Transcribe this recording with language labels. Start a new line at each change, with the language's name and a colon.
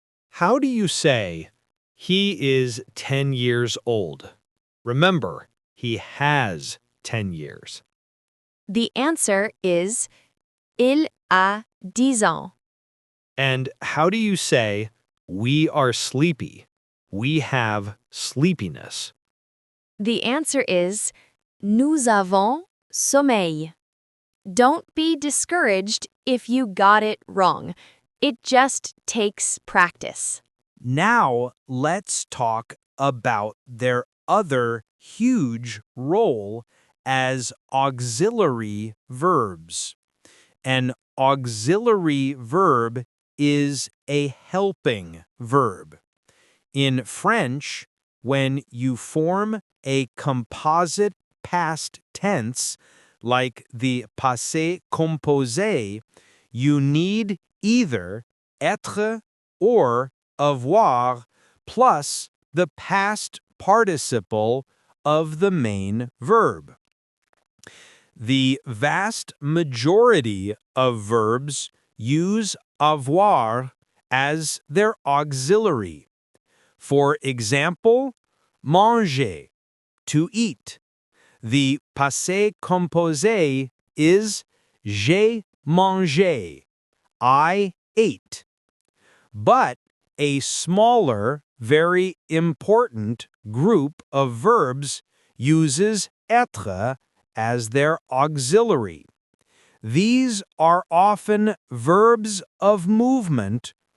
English: How do you say, he is 10 years old? Remember, he has 10 years. The answer is
French: il a 10 ans.
English: And how do you say, we are sleepy? We have sleepiness. The answer is
French: nous avons sommeil.
English: Don't be discouraged if you got it wrong. It just takes practice. Now, let's talk about their other huge role as auxiliary verbs. An auxiliary verb is a helping verb. In French, when you form a composite past tense, like the Passé Composé, you need either être or avoir plus the past participle of the main verb. The vast majority of verbs use avoir as their auxiliary. For example, manger, to eat. The passé composé is
French: j'ai mangé,
English: I ate. But a smaller, very important group of verbs uses être as their auxiliary. These are often verbs of movement